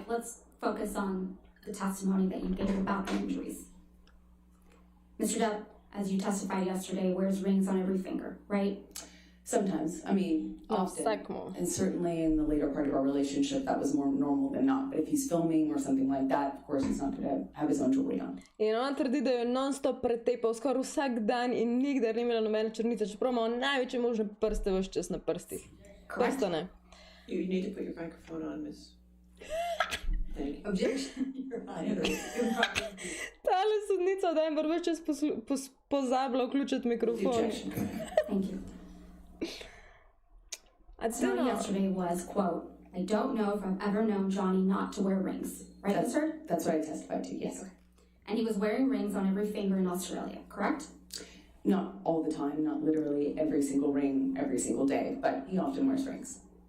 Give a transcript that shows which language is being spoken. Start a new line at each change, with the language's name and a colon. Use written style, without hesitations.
English: Let's focus on the testimony that you gave about the injuries. Mr. Depp, as you testified yesterday, wears rings on every finger, right? Sometimes, often.
Slovenian: Vsakmo.
English: And certainly in the later part of our relationship, that was more normal than not. But if he's filming or something like that, of course, he's not going to have his own jewelry on.
Slovenian: In on trdi, da jo non-stop pretepal skoraj vsak dan in nikdar ni imela nobene črnice, čeprav ima največje možne prste vse čas na prstih. Prsto ne.
English: You need to put your microphone on, Miss. Objection, Your Honor.
Slovenian: Tale sodnica od Amber več čas pozabila vključiti mikrofon.
English: Objection. Thank you. A So yesterday was, quote, I don't know if I've ever known Johnny not to wear rings. Right, That's, Ms. Hurd? that's what I testified to, yes. And he was wearing rings on every finger in Australia, correct? Not all the time, not literally every single ring, every single day, but he often wears rings.